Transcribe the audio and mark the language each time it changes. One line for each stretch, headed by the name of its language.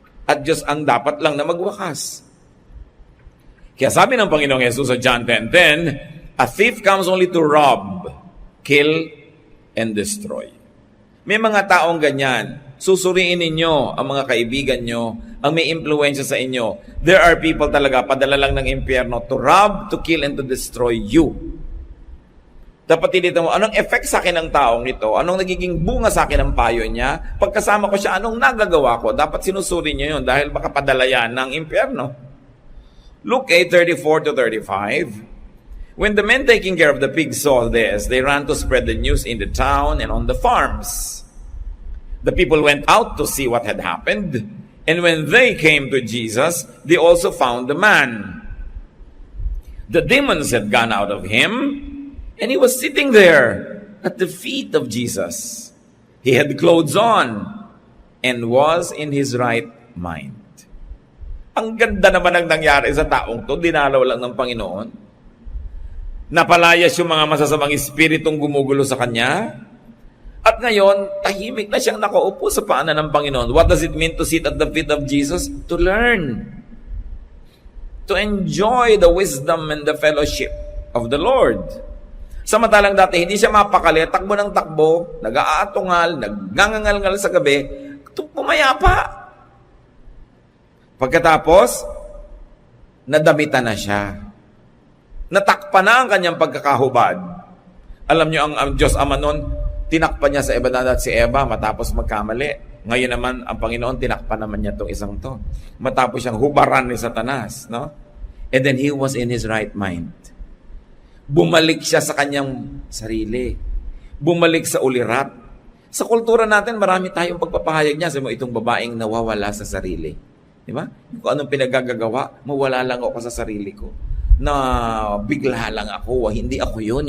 Filipino: At Diyos ang dapat lang na magwakas. Kaya sabi ng Panginoong Yesus sa
English: John 10:10, a thief comes only to rob, kill, and destroy.
Filipino: May mga taong ganyan. Susuriin ninyo ang mga kaibigan nyo, ang may impluensya sa inyo.
English: There are people talaga,
Filipino: padala lang ng impyerno
English: to rob, to kill, and to destroy you.
Filipino: Dapat tinito mo, anong effect sa akin ng taong ito? Anong nagiging bunga sa akin ng payo niya? Pagkasama ko siya, anong nagagawa ko? Dapat sinusuri niyo yun dahil baka padala yan ng impyerno. Luke 8:34-35.
English: When the men taking care of the pigs saw this, they ran to spread the news in the town and on the farms. The people went out to see what had happened, and when they came to Jesus, they also found the man. The demons had gone out of him, and he was sitting there at the feet of Jesus. He had clothes on and was in his right mind.
Filipino: Ang ganda naman ang nangyari sa taong to, dinalaw lang ng Panginoon. Napalayas yung mga masasamang espiritong gumugulo sa kanya. At ngayon, tahimik na siyang nakaupo sa paanan ng Panginoon.
English: What does it mean to sit at the feet of Jesus? To learn. To enjoy the wisdom and the fellowship of the Lord.
Filipino: Samantalang dati, hindi siya mapakali. Takbo ng takbo, nag-aatungal, nagngangangal sa gabi, pumayapa. Pagkatapos, nadamitan na siya. Natakpan na ang kanyang pagkakahubad. Alam niyo, ang Diyos Ama noon, tinakpan niya sa Eva at si Eva matapos magkamali. Ngayon naman, ang Panginoon, tinakpan naman niya itong isang to. Matapos siyang hubaran ni Satanas. No?
English: And then he was in his right mind.
Filipino: Bumalik siya sa kanyang sarili. Bumalik sa ulirat. Sa kultura natin, marami tayong pagpapahayag niya sa itong babaeng nawawala sa sarili. Di ba? Kung anong pinagagagawa, mawala lang ako sa sarili ko. Na bigla lang ako, hindi ako yun.